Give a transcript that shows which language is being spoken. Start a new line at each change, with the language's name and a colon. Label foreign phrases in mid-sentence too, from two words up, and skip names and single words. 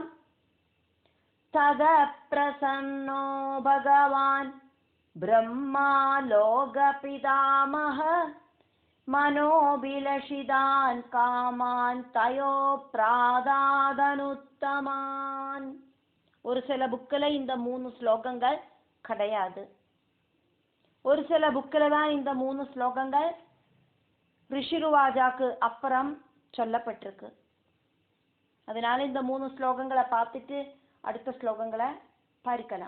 Sanskrit: तद प्रसन्नो भगवान् ब्रह्मा लोकपितामह मनोभिलषितान् कामान् तयो प्रादादनुत्तमान्.
Tamil: ஒரு சில புக்கில் இந்த 3 ஸ்லோகங்கள் கிடையாது. ஒரு சில புக்கில் தான் இந்த 3 ஸ்லோகங்கள் ரிஷிருவாஜாக்கு அப்புறம் சொல்லப்பட்டிருக்கு. அதனால இந்த 3 ஸ்லோகங்களை பார்த்துட்டு அடுத்த ஸ்லோகங்களை படிக்கலாம்.